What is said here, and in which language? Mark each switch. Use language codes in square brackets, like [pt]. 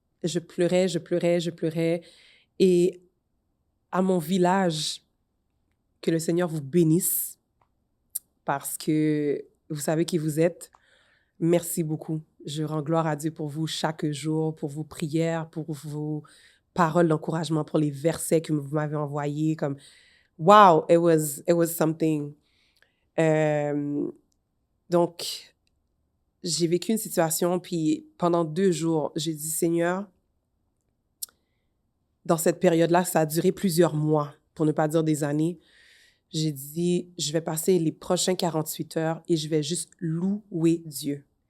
[fr] Je pleurais. Et à mon village, que le Seigneur vous bénisse parce que vous savez qui vous êtes. Merci beaucoup. Je rends gloire à Dieu pour vous chaque jour, pour vos prières, pour vos paroles d'encouragement, pour les versets que vous m'avez envoyés. [en] Comme, wow, it was something. [fr] Donc, j'ai vécu une situation, puis pendant 2 jours, j'ai dit, Seigneur, dans cette période-là, ça a duré plusieurs mois, pour ne pas dire des années. J'ai dit, je vais passer les prochains 48 heures et je vais juste louer Dieu.